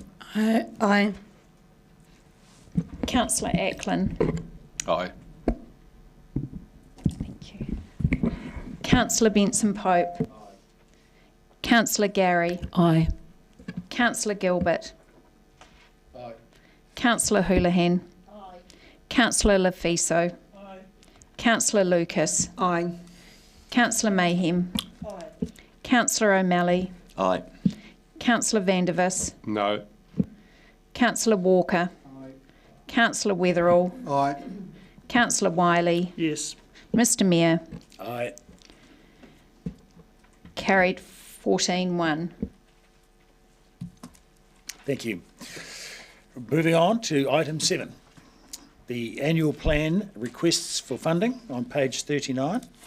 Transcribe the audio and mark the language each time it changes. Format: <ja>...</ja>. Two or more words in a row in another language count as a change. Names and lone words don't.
<en>Aye. Councillor Ackland. Aye. Thank you. Councillor Benson Pope. Councillor Gary. Aye. Councillor Gilbert. Aye. Councillor Houlihan. Aye. Councillor Lafiso. Aye. Councillor Lucas. Aye. Councillor Mayhem. Aye. Councillor O'Malley. Aye. Councillor Vandervis. No. Councillor Walker. Aye. Councillor Weatherall. Aye. Councillor Wiley. Yes. Mr Mayor. Aye. Carried 14-1. Thank you. Moving on to item 7, the annual plan requests for funding on page 39.</en>